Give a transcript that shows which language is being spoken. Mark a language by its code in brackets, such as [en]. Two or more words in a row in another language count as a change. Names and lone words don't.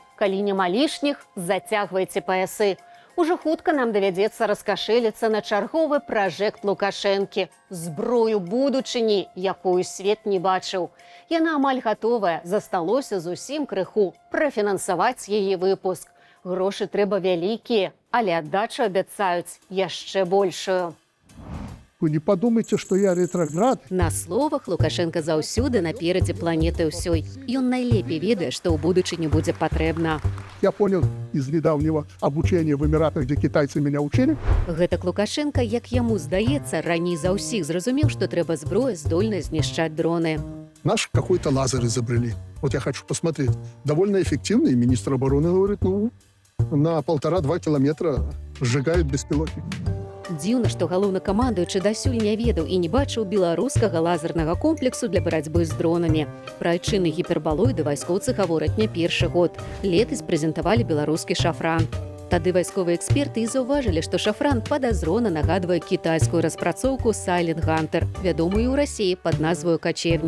[be] Калі няма лішніх, зацягвайце паясы. Ужо хутка нам давядзецца раскашэліцца на чарговы пражэкт Лукашэнкі. Зброю будучыні, якую свет не бачыў. Яна амаль гатовая, засталося зусім крыху прафінансаваць яе выпуск. Грошы трэба вялікія, але аддачу абяцаюць яшчэ большую. [ru] Вы не подумайте, что я ретроград. [be] На словах Лукашенко заўсёды наперадзе планеты ўсёй. Ён найлепей ведае, што ў будучыні будзе патрэбна. [ru] Я понял из недавнего обучения в Эмиратах, где китайцы меня учили. [be] Гэтак Лукашенко, як яму здаецца, раней за ўсіх зразумеў, што трэба зброя, здольная знішчаць дроны. [ru] Наш какой-то лазер изобрели. Вот я хочу посмотреть. Довольно эффективный. Министр обороны говорит, на 1,5-2 километра сжигают беспилотник. [be] Дзіўна, што галоўнакамандуючы дасюль не ведаў і не бачыў беларускага лазернага комплексу для барацьбы з дронамі. Пра айчынны гіпербалоіды вайскоўцы гавораць не першы год. Летась прэзентавалі беларускі шафран. Тады вайсковыя эксперты і заўважылі, што шафран падазрона нагадвае кітайскую распрацоўку Silent Hunter, вядомую ў Расіі пад назваю «Качевнік».